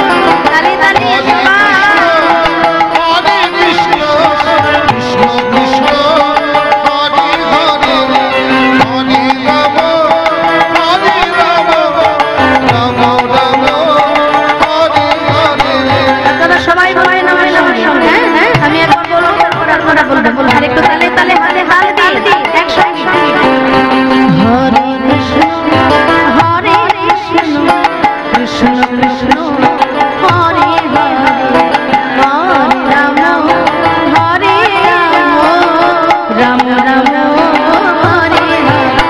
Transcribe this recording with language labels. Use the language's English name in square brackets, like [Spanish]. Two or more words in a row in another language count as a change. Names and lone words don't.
[Bangla] তালে তালে [Sanskrit] हरे कृष्ण कृष्ण कृष्ण हरे हरे हरे राम राम राम हरे हरे। [Bangla] আপনারা সবাই বলেন আমার সঙ্গে, হ্যাঁ আমি একবার বলবো তারপর আপনারা বলবেন। আরেকটু তালে তালে হাতে হাত দিয়ে একসঙ্গে [Sanskrit] হরে কৃষ্ণ হরে কৃষ্ণ কৃষ্ণ কৃষ্ণ হরে হরে হরে রাম হরে রাম রাম রাম হরে হরে।